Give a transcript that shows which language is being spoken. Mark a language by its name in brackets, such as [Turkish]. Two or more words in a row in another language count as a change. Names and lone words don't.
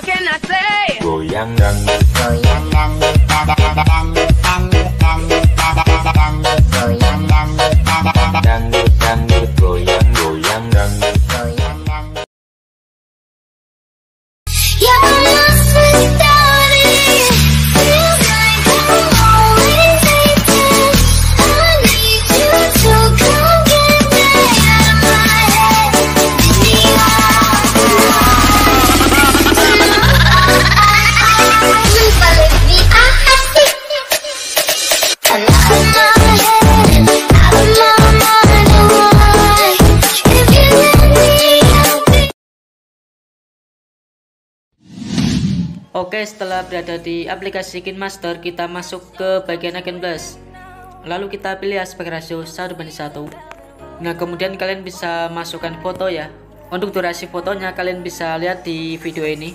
[English] I say [Indonesian] goyang dangdut, goyang dangdut, dangdut, dangdut, dangdut, dangdut, goyang dangdut, dangdut dangdut, goyang goyang dangdut. goyang dangdut. [English] You're lost without it. Feels like I'm always waiting. I need you to come get me out of my head. Please believe me, I see. I'm out of my head, out of my mind. Why? If you let me, I'll be. [Indonesian] Oke, setelah berada di aplikasi KineMaster, kita masuk ke bagian agen plus. Lalu kita pilih aspek rasio 1:1. Nah, kemudian kalian bisa masukkan foto ya. Untuk durasi fotonya kalian bisa lihat di video ini.